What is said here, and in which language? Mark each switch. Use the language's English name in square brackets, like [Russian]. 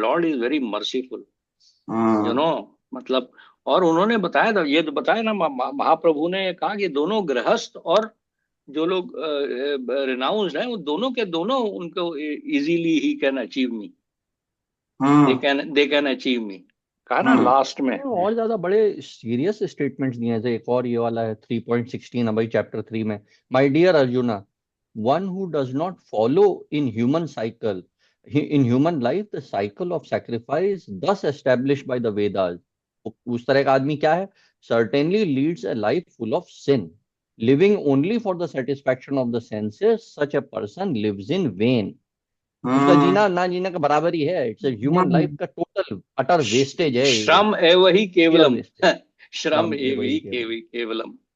[English] Lord is very merciful, you know. [Hindi] मतलब और उन्होंने बताया था, ये तो बताया ना महाप्रभु ने कहा कि दोनों गृहस्थ और जो लोग रिनाउंस्ड हैं वो दोनों के दोनों उनको easily he can achieve मी, [English] They can achieve me. [Hindi] कहा ना लास्ट में और ज्यादा बड़े सीरियस स्टेटमेंट्स दिए हैं. एक और ये वाला है 3.16 भाई चैप्टर 3 में, [English] My dear Arjuna, one who does not follow in human cycle in human life the cycle of sacrifice thus established by the Vedas. [Hindi] उस तरह का आदमी क्या है? [English] Certainly leads a life full of sin, living only for the satisfaction of the senses. Such a person lives in vain. [Hindi] उसका जीना ना जीना का बराबर ही है. [English] it's human life [Hindi] का टोटल अटर वेस्टेज है. [Sanskrit] श्रम एव ही केवलम, श्रम एव ही केवलम.